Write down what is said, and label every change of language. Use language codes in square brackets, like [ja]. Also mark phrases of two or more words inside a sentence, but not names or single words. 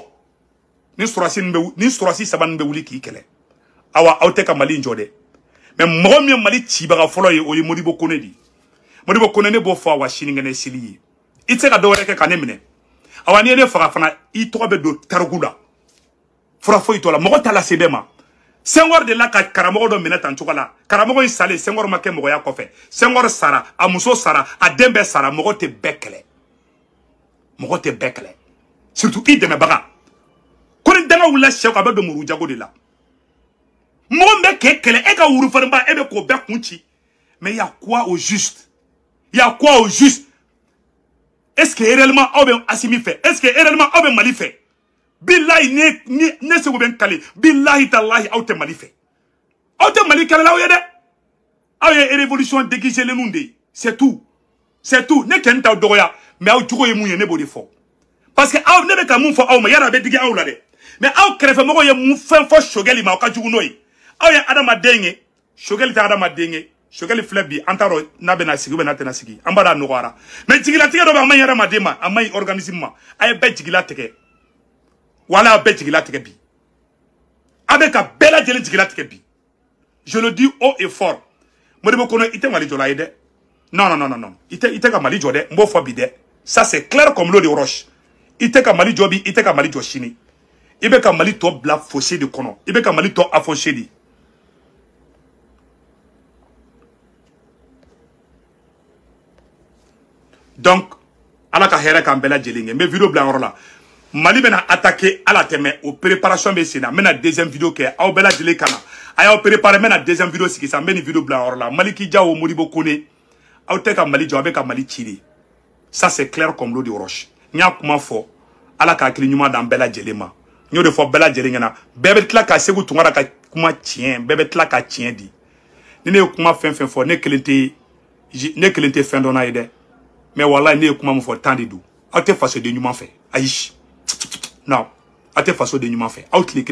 [bm] ni sɔrɔsi saba nin bɛ wuli k'i kɛlɛ awa aw tɛ ka Mali jɔ dɛ mais mɔgɔ min ye Mali cibaga fɔlɔ ye o ye Modibo Kone di Modibo Kone ne b'o fɔ awa sinikɛnɛ seli ye i tɛ se ka dɔwɛrɛ kɛ ka ne minɛ awa n'i ye ne faga fana i tɔgɔ bɛ don tariku la fura foyi t'o la mɔgɔ t'a lase bɛɛ ma Senghor de la ka karamɔgɔ dɔ minɛ tan cogo la karamɔgɔ in salen Senghor ma kɛ mɔgɔya kɔfɛ Senghor sara a muso sara a den bɛɛ sara mɔgɔ tɛ bɛɛ kɛlɛ surtout i dɛmɛbaga ko ni danga wulila sɛw a bɛ don muru jago de la mɔgɔ min bɛ k'e kɛlɛ e ka wurufarinba e bɛ k'o bɛɛ kun ci [fr] mais y a quoi au juste est-ce que réellement [bm] aw bɛ Assimi fɛ [fr] est-ce que réellement [bm] aw bɛ Mali fɛ billahi ne segu bɛ n kale [ar] billahi tallahi [bm] aw tɛ Mali fɛ aw tɛ Mali kɛlɛlaw ye dɛ aw ye [fr] révolution déguisée [bm] lenw de ye [fr] c'est tout [bm] ne kɛ n t'aw dɔgɔya mais aw jogo ye mun ye ne b'o de fɔ [fr] parce que [bm] aw ne bɛ ka mun fɔ aw ma yala a bɛ digi aw la dɛ mais aw kɛrɛfɛmɔgɔw ye mun fɛn fɔ Choguel ma aw ka jugu n'o ye aw ye adamaden ye Choguel tɛ adamaden ye Choguel filɛ bi an t'a dɔn n'a bɛna sigi [fr] ou bien [bm] n'a tɛna sigi an b'a dɔn a nɔgɔyara mais jigilatigɛ dɔ bɛ a ma ɲi adamaden ma a ma ɲi organisme ma a ye bɛɛ jigila tigɛ wala a bɛɛ jigila tigɛ bi a bɛ ka bɛɛ lajɛlen jigila tigɛ bi [fr] je le dis haut et fort [bm] Modibo Kone i tɛ Mali jɔla ye dɛ non i tɛ ka Mali jɔ dɛ n b'o fɔ bi dɛ [fr] ça c'est clair comme l'eau de roche [bm] i tɛ ka Mali jɔ bi i tɛ ka Mali jɔ sini i bɛ ka Mali tɔ bila [fr] fossé de [bm] kɔnɔ i bɛ ka Mali tɔ affoché de donc ala ka hɛrɛ k'an bɛɛ lajɛlen kɛ n bɛ vidéo bila yɔrɔ la Mali bɛna attaquer ala tɛmɛ o préparation bɛ sen na n bɛna [fr] deuxième vidéo [bm] kɛ aw bɛɛ lajɛlen ka na a y'aw préparer n bɛna [fr] deuxième vidéo [bm] sigi sisan n bɛ nin vidéo bila yɔrɔ la Maliki Jawo Modibo Kone aw tɛ ka Mali jɔ aw bɛ ka Mali ci de [fr] ça c'est clair comme l'eau de roche [bm] n y'a kuma fɔ ala ka hakili ɲuman d'an bɛɛ lajɛlen ma n y'o de fɔ bɛɛ lajɛlen ɲɛna bɛɛ bɛ tila ka Segu Tunkara ka kuma tiɲɛ bɛɛ bɛ tila ka tiɲɛ di ni ne ye kuma fɛn fɛn fɔ ne kelen tɛ fɛn dɔnna ye dɛ mais wallahi ne ye kuma min fɔ [fr] temps de [bm] don aw tɛ fasoden ɲuman fɛ ayi non aw tɛ fasoden ɲuman fɛ aw tile